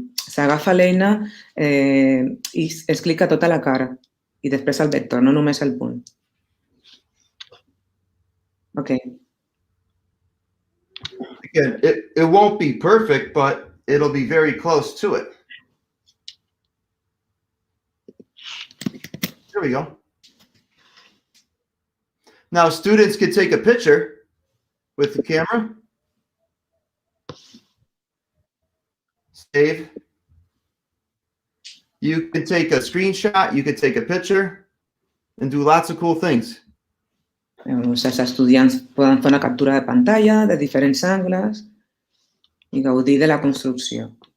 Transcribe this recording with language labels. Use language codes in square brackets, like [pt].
[ca] S'agafa l'eina i es clica tota la cara i després el vector, no només el punt. [en] Okay. Again, it won't be perfect, but it'll be very close to it. There we go. Now students can take a picture with the camera. Save. You can take a screenshot, you can take a picture, and do lots of cool things. [ca] Els estudiants poden fer una captura de pantalla de diferents angles i gaudir de la construcció.